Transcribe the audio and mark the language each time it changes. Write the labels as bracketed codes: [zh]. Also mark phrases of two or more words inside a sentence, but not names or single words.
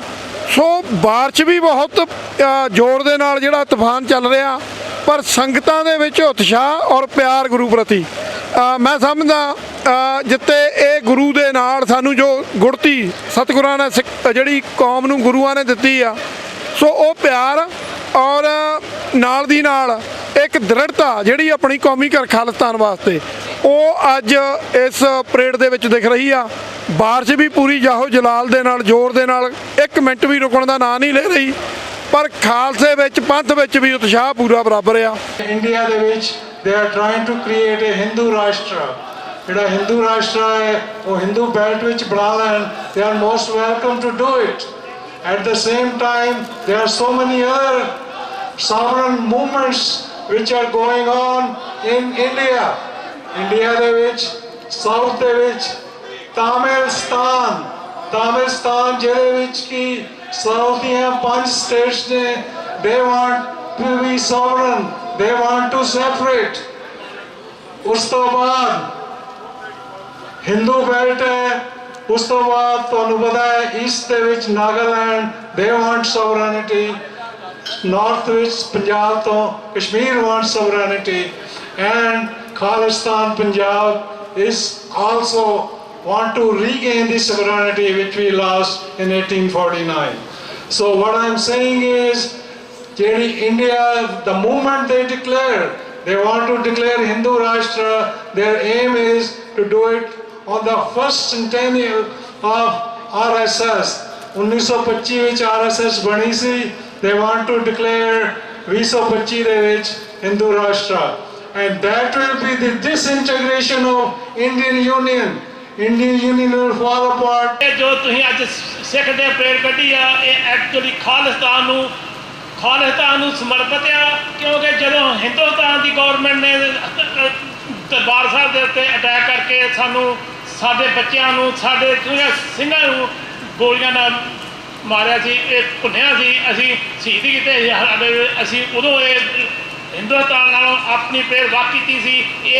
[pa] ਸੋ ਬਾਰਿਸ਼ ਵੀ ਬਹੁਤ ਜ਼ੋਰ ਦੇ ਨਾਲ ਜਿਹੜਾ ਤੂਫਾਨ ਚੱਲ ਰਿਹਾ, ਪਰ ਸੰਗਤਾਂ ਦੇ ਵਿੱਚ ਉਤਸ਼ਾਹ ਔਰ ਪਿਆਰ ਗੁਰੂ ਪ੍ਰਤੀ ਮੈਂ ਸਮਝਦਾ ਜਿੱਤੇ ਇਹ ਗੁਰੂ ਦੇ ਨਾਲ ਸਾਨੂੰ ਜੋ ਗੁੜਤੀ ਸਤਿਗੁਰਾਂ ਨੇ ਜਿਹੜੀ ਕੌਮ ਨੂੰ ਗੁਰੂਆਂ ਨੇ ਦਿੱਤੀ ਆ, ਸੋ ਉਹ ਪਿਆਰ ਔਰ ਨਾਲ ਦੀ ਨਾਲ ਇੱਕ ਦ੍ਰਿੜਤਾ ਜਿਹੜੀ ਆਪਣੀ ਕੌਮੀ ਘਰ ਖਾਲਿਸਤਾਨ ਵਾਸਤੇ ਉਹ ਅੱਜ ਇਸ ਪਰੇਡ ਦੇ ਵਿੱਚ ਦਿਖ ਰਹੀ ਆ। ਬਾਰਿਸ਼ ਵੀ ਪੂਰੀ ਜਾਹੋ ਜਲਾਲ ਦੇ ਨਾਲ ਜ਼ੋਰ ਦੇ ਨਾਲ 1 ਮਿੰਟ ਵੀ ਰੁਕਣ ਦਾ ਨਾਂ ਨਹੀਂ ਲੈ ਰਹੀ, ਪਰ ਖਾਲਸੇ ਵਿੱਚ ਪੰਥ ਵਿੱਚ ਵੀ ਉਤਸ਼ਾਹ ਪੂਰਾ ਬਰਾਬਰ ਆ। ਇੰਡੀਆ ਦੇ ਵਿੱਚ [en] they are trying to create a ਹਿੰਦੂ ਰਾਸ਼ਟਰ। [pa] ਜਿਹੜਾ ਹਿੰਦੂ ਰਾਸ਼ਟਰ ਹੈ ਉਹ ਹਿੰਦੂ ਬੈਲਟ ਵਿੱਚ ਬਣਾ ਲੈਣ, [en] they are most welcome to do it. At the same time there are so many other sovereign movements which are going on in India. [pa] ਇੰਡੀਆ ਦੇ ਵਿੱਚ ਸਾਊਥ ਦੇ ਵਿੱਚ ਤਾਮਿਲਸਤਾਨ ਜਿਹਦੇ ਵਿੱਚ ਕਿ ਸਾਊਥ ਦੀਆਂ 5 ਸਟੇਟਸ ਨੇ, [en] they want to be sovereign, they want to separate. [pa] ਉਸ ਤੋਂ ਬਾਅਦ ਹਿੰਦੂ ਬੈਲਟ ਹੈ, ਉਸ ਤੋਂ ਬਾਅਦ ਤੁਹਾਨੂੰ ਪਤਾ ਹੈ ਈਸਟ ਦੇ ਵਿੱਚ ਨਾਗਾਲੈਂਡ, [en] they want sovereignty. [pa] ਨਾਰਥ ਵਿੱਚ ਪੰਜਾਬ ਤੋਂ ਕਸ਼ਮੀਰ [en] want sovereignty, and Khalistan Punjab is also want to regain the sovereignty which we lost in 1849. So what I'm saying is, India, the moment they declare, they want to declare Hindu Rashtra, their aim is to do it on the first centennial of RSS. [pa] 1925 ਵਿੱਚ RSS ਬਣੀ ਸੀ, [en] they want to declare [pa] 2025 ਦੇ ਵਿੱਚ [en] Hindu Rashtra. And that will be the disintegration of Indian Union. Indian Union will fall apart. [pa] ਜੋ ਤੁਸੀਂ ਅੱਜ ਸਿੱਖ ਦੇ ਪਰੇਡ ਕੱਢੀ ਆ, ਇਹ ਐਕਚੁਅਲੀ ਖਾਲਿਸਤਾਨ ਨੂੰ ਸਮਰਪਿਤ ਆ, ਕਿਉਂਕਿ ਜਦੋਂ ਹਿੰਦੁਸਤਾਨ ਦੀ ਗਵਰਨਮੈਂਟ ਨੇ ਦਰਬਾਰ ਸਾਹਿਬ ਦੇ ਉੱਤੇ ਅਟੈਕ ਕਰਕੇ ਸਾਨੂੰ, ਸਾਡੇ ਬੱਚਿਆਂ ਨੂੰ, ਸਾਡੇ ਸਿੰਘਾਂ ਨੂੰ ਗੋਲੀਆਂ ਨਾਲ ਮਾਰਿਆ ਸੀ, ਇਹ ਭੁੰਨਿਆ ਸੀ, ਅਸੀਂ ਸ਼ਹੀਦ ਕੀਤੇ, ਅਸੀਂ ਉਦੋਂ ਇਹ ਹਿੰਦੁਸਤਾਨ ਨਾਲੋਂ ਆਪਣੀ ਪ੍ਰੇਰ ਵੱਖ ਕੀਤੀ ਸੀ।